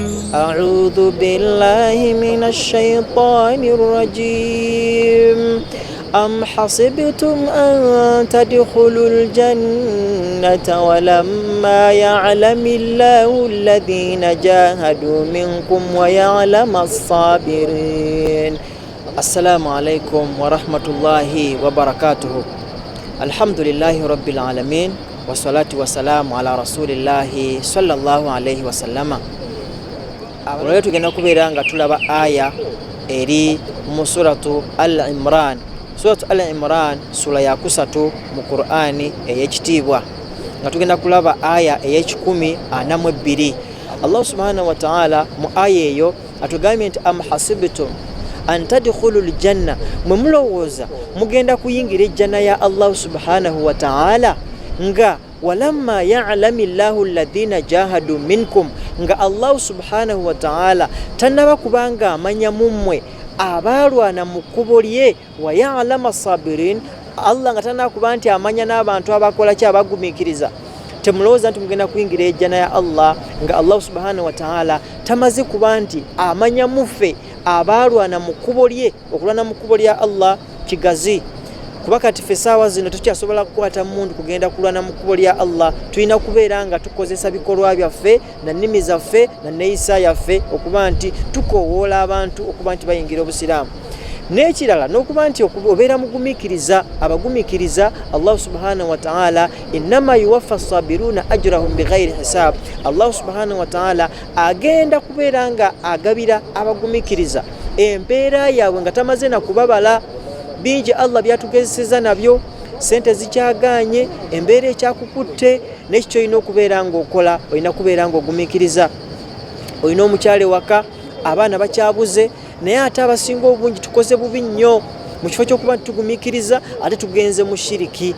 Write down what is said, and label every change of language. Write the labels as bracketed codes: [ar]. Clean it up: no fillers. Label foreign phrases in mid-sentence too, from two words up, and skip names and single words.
[ar] أعوذ بالله من الشيطان الرجيم أم حسبتم أن تدخلوا الجنة ولما يعلم الله الذين جاهدوا منكم ويعلم الصابرين. السلام عليكم ورحمة الله وبركاته. الحمد لله رب العالمين والصلاة والسلام على رسول الله صلى الله عليه وسلم. [lg] Olwaleero tugenda kubeera nga tulaba aya eri mu suratu Al-Imran. Suratu Al-Imran sura ya 3 mu Qur'ani ey'ekitiibwa, nga tugenda kulaba aya ey'A12. [ar] الله سبحانه وتعالى [lg] mu aya eyo atugambye nti [ar] أم حسبتم أن تدخلوا الجنة, [lg] mwe mulowooza mugenda kuyingira ejjana ya [ar] الله سبحانه وتعالى [lg] nga [ar] ولما يعلم الله الذين جاهدوا منكم, [lg] nga [ar] الله سبحانه وتعالى [lg] tanaba kubanga amanya mummwe abaalwana mu kkubo lye, [ar] ويعلم الصابرين, [lg] Allah nga tanaba kuba nti amanya n'abantu abakola ki abagumiikiriza. Temulowooza nti mugenda kuyingira ejjana ya Allah nga [ar] الله سبحانه وتعالى [lg] tamaze kuba nti amanya muffe abaalwana mu kkubo lye. Okulwana mu kkubo lya Allah kigazi, kuba kati ffe essaawa zino tukyasobola kukwata mundu kugenda kulwana mu kkubo lya Allah. Tulina kubeera nga tukozesa bikolwa byaffe na nnimi zaffe na neeyisa yaffe okuba nti tukoowoola abantu okuba nti bayingira obusiraamu. N'ekirala n'okuba nti obeera mugumiikiriza. [ar] Abagumiikiriza الله سبحانه وتعالى إنما يوفى الصابرون أجرهم بغير حساب. الله سبحانه وتعالى [lg] agenda kubeera nga agabira abagumiikiriza empeera yaabwe nga tamaze na kubabala. Bingi Allah byatugezeseza nabyo, sente zikyaganye, embeera ekyakukutte, n'ekyo olina okubeera ng'okola, olina kubeera ng'ogumiikiriza. Olina omukyale waka, abaana bakyabuze, naye ate abasinga obungi tukoze bubi nnyo mu kifo ky'okuba nti tugumiikiriza ate tugenze mu shiriki.